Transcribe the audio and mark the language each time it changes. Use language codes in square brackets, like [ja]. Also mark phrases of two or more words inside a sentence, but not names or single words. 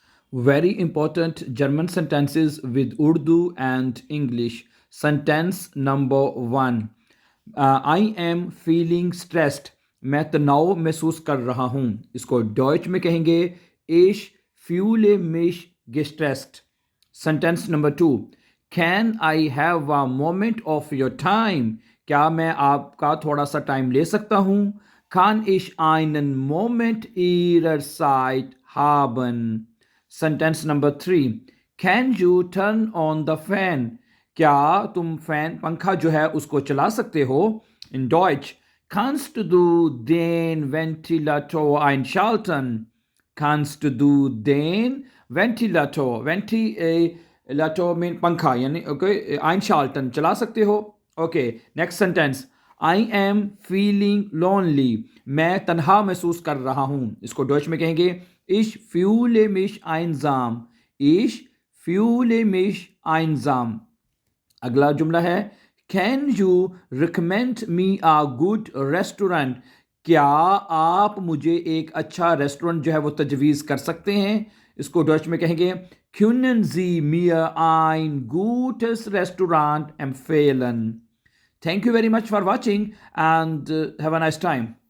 [en] Very important German sentences with Urdu and English. Sentence number one. I am feeling stressed. [ur] میں تناؤ محسوس کر رہا ہوں. اس کو ڈوئچ میں کہیں گے [de] Ich fühle mich gestresst. [en] Sentence number two. Can I have a moment of your time? [ur] کیا میں آپ کا تھوڑا سا ٹائم لے سکتا ہوں? [de] Kann ich einen Moment Ihrer Zeit haben? [en] Sentence number three. Can you turn on the fan? [ur] کیا تم فین پنکھا جو ہے اس کو چلا سکتے ہو? [en] In Deutsch. [de] Kannst du den Ventilator einschalten? Kannst du den Ventilator? [ur] Ventilator میں پنکھا یعنی okay, einschalten چلا سکتے ہو? [en] Okay, next sentence. I am feeling lonely. [ur] میں تنہا محسوس کر رہا ہوں. اس کو ڈوئچ میں کہیں گے [de] Ich fühle mich einsam. Ich fühle mich einsam. [ur] اگلا جملہ ہے [en] Can you recommend me a good restaurant? [ur] کیا آپ مجھے ایک اچھا ریسٹورنٹ جو ہے وہ تجویز کر سکتے ہیں? اس کو ڈچ میں کہیں گے [de] können Sie mir ein gutes Restaurant empfehlen? [en] Thank you very much for watching and have a nice time.